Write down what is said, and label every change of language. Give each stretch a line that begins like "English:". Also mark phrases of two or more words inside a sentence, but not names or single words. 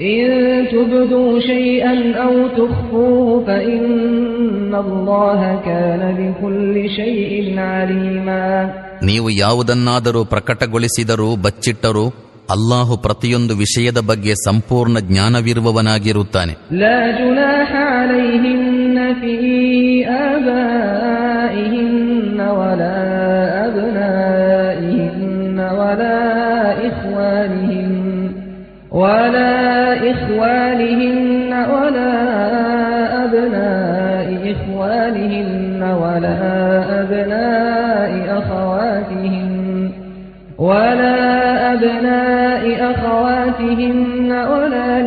Kannada: ನೀವು ಯಾವುದನ್ನಾದರೂ ಪ್ರಕಟಗೊಳಿಸಿದರೂ ಬಚ್ಚಿಟ್ಟರೂ ಅಲ್ಲಾಹು ಪ್ರತಿಯೊಂದು ವಿಷಯದ ಬಗ್ಗೆ ಸಂಪೂರ್ಣ ಜ್ಞಾನವಿರುವವನಾಗಿರುತ್ತಾನೆ.
Arabic: ولا إخوانهن ولا أبناء إخوانهن ولا أبناء أخواتهن ولا